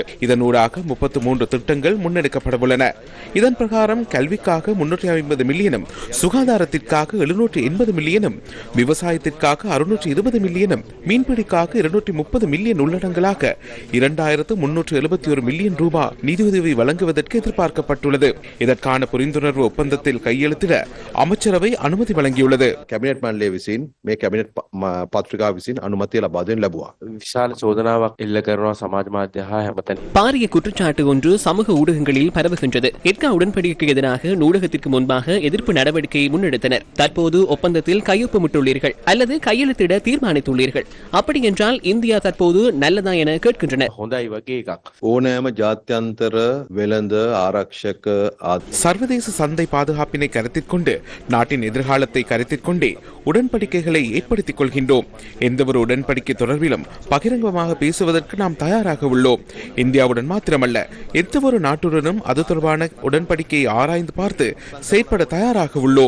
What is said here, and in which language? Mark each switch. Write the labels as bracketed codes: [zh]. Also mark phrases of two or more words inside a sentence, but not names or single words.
[ta] இதனூடாக 33 திட்டங்கள் முன்னெடுக்கப்படவுள்ளன. இதன் பிரகாரம் கல்விக்காக 350 மில்லியனும், சுகாதாரத்திற்காக 780 மில்லியனும், விவசாயத்திற்காக 620 மில்லியனும், மீன்பிடிக்காக 230 மில்லியன் உள்ளடங்களாக 2371 மில்லியன் ரூபாய் நிதியுதவி வழங்குவதற்கு எதிர்பார்க்கப்பட்டுள்ளது. இதற்கான புரிந்துணர்வு ஒப்பந்தத்தில் கையெழுத்திட அமைச்சரவை அனுமதி வழங்கியுள்ளது. [si] கேபினட் මණ්ඩලය විසින් මේ කැබිනට් පත්‍රිකාව විසින් අනුමැතිය ලබා දෙන්න ලැබුවා. විශාල චෝදනාවක් එල්ල කරනවා සමාජ මාධ්‍ය හා හැමතැන. [ta] பாரிய குற்றச்சாட்டு ஒன்று சமூக ஊடகங்களில் பரவுகின்றது. எட்கா உடன்படிக்கைக்கு எதிராக நூலகத்திற்கு முன்பாக எதிர்ப்பு நடவடிக்கையை முன்னெடுத்தனர். தற்போது ஒப்பந்தத்தில் கையொப்பமிட்டுள்ளீர்கள் அல்லது கையெழுத்திட தீர்மானித்துள்ளீர்கள். அப்படி என்றால் இந்தியா தற்போது நல்லதா என கேட்கின்றனர். [si] හොඳයි වගේ එකක්. ඕනෑම ජාත්‍යන්තර වෙළඳ ආරක්ෂක [ta] சர்வதேச சந்தை பாதுகாப்பினை கருத்தில் கொண்டு நாட்டின் எதிர்காலத்தை கருத்தில் கொண்டே உடன்படிக்கைகளை ஏற்படுத்திக் கொள்கின்றோம். எந்தவொரு உடன்படிக்கை தொடர்பிலும் பகிரங்கமாக பேசுவதற்கு நாம் தயாராக உள்ளோம். இந்தியாவுடன் மாத்திரமல்ல, எந்தவொரு நாட்டுடனும் அது தொடர்பான உடன்படிக்கையை ஆராய்ந்து பார்த்து செயற்பட தயாராக உள்ளோம்.